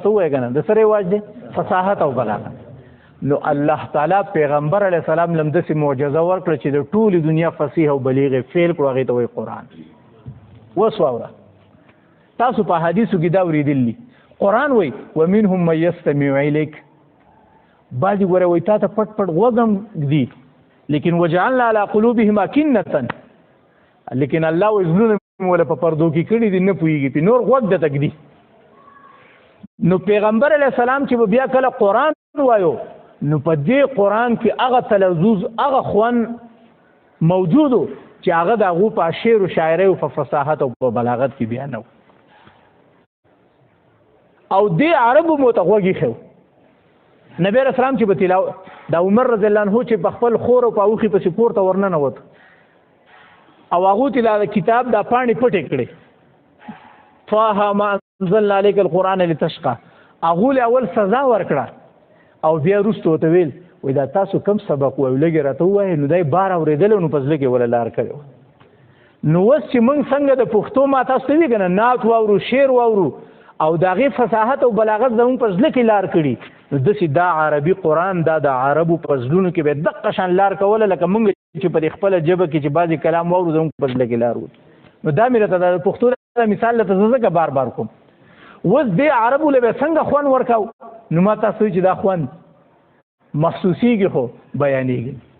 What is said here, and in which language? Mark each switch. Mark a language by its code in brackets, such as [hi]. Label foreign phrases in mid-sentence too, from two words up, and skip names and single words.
[ps] څه ووایه که نه د څه رواج دی فصاحت او بلاغت نو الله تعالی پیغمبر [ar] علیه السلام [ps] لم داسې معجزه ورکړه چې د ټولې دنیا فصیح او بلیغ فعل کړو هغې ته وایي قرآن اوس واوره تاسو په حدیثو کې دا اورېدلي قرآن وایي [ar] ومنهم من یستمع الیک [ps] بعضې ګوره وایي تا ته پټ پټ غوږ هم ږدي لیکن [ar] وجعلنا علی قلوبهم اکنة [ps] لیکن الله وایي زړونه مې وله په پردو کې کړي دي نه پوهېږي پې نور غوږ درته ږدي نو پیغمبر [ar] علیه السلام [ps] چې به بیا کله قرآن وایو نو په دې قرآن کې هغه تلذذ هغه خوند موجود و چې هغه د هغو په شعر و شاعرۍ او په فصاحت او په بلاغت کې بیا نه و او دې عربو مو ته غوږ ایښی و نبی [ar] رسول الله [ps] چې به تلاوت د عمر [ar] رضی الله عنه [ps] چې په خپل خور او په اوښي پسې پورته ورننوت او هغو ته د کتاب دا پاڼې پټې کړې [ar] طه ما انزلنا علیک القرآن لتشقى [ps] هغو له اول سزا ورکړه او بیا وروسته ورته ویل وایي دا تاسو کم سبق وایو لږې راته ووایې نو دی بار اورېدلی نو په زړه کې وله لار کړې وه نو اوس چې موږ څنګه د پښتو ما تاسو ته وي که نه نعت واورو شعر واورو او د هغې فصاحت او بلاغت زموږ په زړه کې لار کړي نو داسې دا عربي قرآن دا د عربو په زړونو کې به دقه شان لار کوله لکه موږ چې په دې خپله ژبه کې چې بعضې کلام واورو زموږ په زړه کې لار وي نو دا مې راته د پښتو مثال لته زه ځکه بار بار کوم اوس دې عربو له به څنګه خوند ورکاو نو ما تاسو چې دا خوند محسوسیږي خو بیانېږي